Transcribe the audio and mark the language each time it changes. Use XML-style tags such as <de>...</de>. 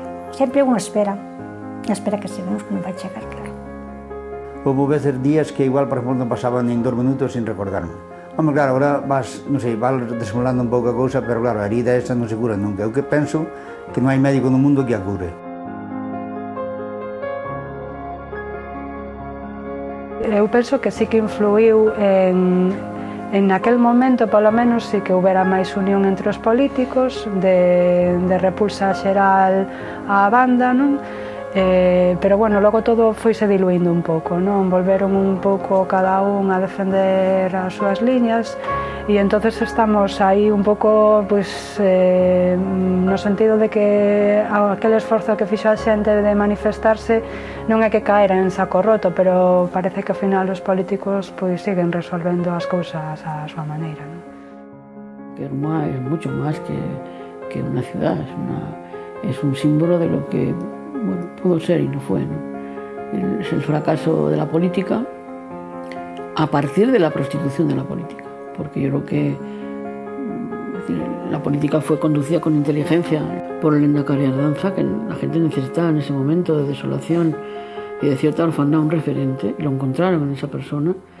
<gl>Sempre unha espera que sabemos que non vai chegar, claro. Houve veces días que igual, por exemplo, non pasaban nin 2 minutos sin recordarme. Home, claro, agora vas, non sei, vas desimulando un pouco a cousa, pero claro, a herida esa non se cura nunca. Eu que penso que non hai médico no mundo que a cure. Eu penso que sí que influiu en aquel momento, polo menos, sí que houbera máis unión entre os políticos, de repulsa xeral á banda, non? Pero, bueno, logo todo foise diluindo un pouco, non? Volveron un pouco cada un a defender as súas liñas e entonces estamos aí un pouco, pois, no sentido de que aquel esforzo que fixo a xente de manifestarse non é que caera en saco roto, pero parece que ao final os políticos pois siguen resolvendo as cousas á súa maneira, non?</gl> <es>Kerma es mucho más que una ciudad, es un símbolo de lo que bueno, pudo ser y no fue, ¿no? Es el fracaso de la política a partir de la prostitución de la política, porque yo creo que la política fue conducida con inteligencia por el Lehendakari Ardanza, que la gente necesitaba en ese momento de desolación y de cierta orfandad un referente, y lo encontraron en esa persona.</es>